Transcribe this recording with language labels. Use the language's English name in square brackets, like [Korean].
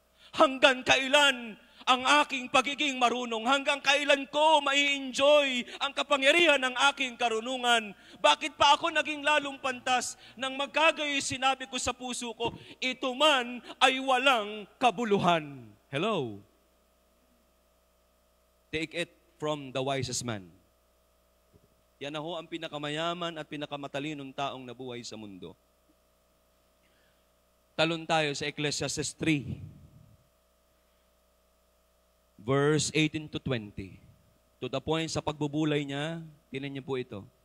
[Filipino] Hanggang kailan ang aking pagiging marunong? Hanggang kailan ko mai-enjoy ang kapangyarihan ng aking karunungan? Bakit pa ako naging lalong pantas? Nang magkagayoy sinabi ko sa puso ko, ito man ay walang kabuluhan. [English] Hello? Take it from the wisest man. [Filipino] Yan na ho ang pinakamayaman at pinakamatalinong taong nabuhay sa mundo. Talon tayo sa Ecclesiastes 3. [English] Verse 18 to 20. To the point [Filipino] sa pagbubulay niya, tinan niyo po ito.